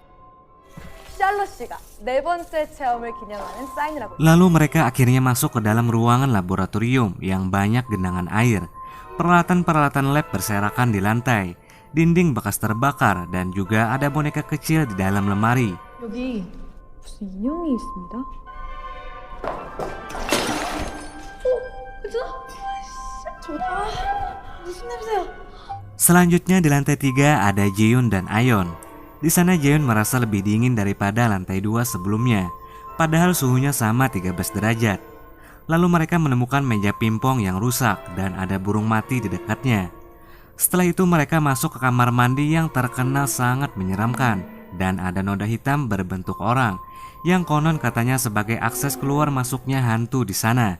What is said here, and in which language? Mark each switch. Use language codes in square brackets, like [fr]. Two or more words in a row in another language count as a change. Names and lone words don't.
[id] Lalu mereka akhirnya masuk ke dalam ruangan laboratorium yang banyak genangan air. Peralatan-peralatan lab berserakan di lantai. Dinding bekas terbakar dan juga ada boneka kecil di dalam lemari. [ko] 여기 무슨 인형이 있습니다. 무슨 냄새야? [id] Selanjutnya di lantai 3 ada Jiun dan Ayeon. Di sana Jiun merasa lebih dingin daripada lantai 2 sebelumnya, padahal suhunya sama 13 derajat. Lalu mereka menemukan meja pingpong yang rusak dan ada burung mati di dekatnya. Setelah itu mereka masuk ke kamar mandi yang terkenal sangat menyeramkan dan ada noda hitam berbentuk orang yang konon katanya sebagai akses keluar masuknya hantu di sana.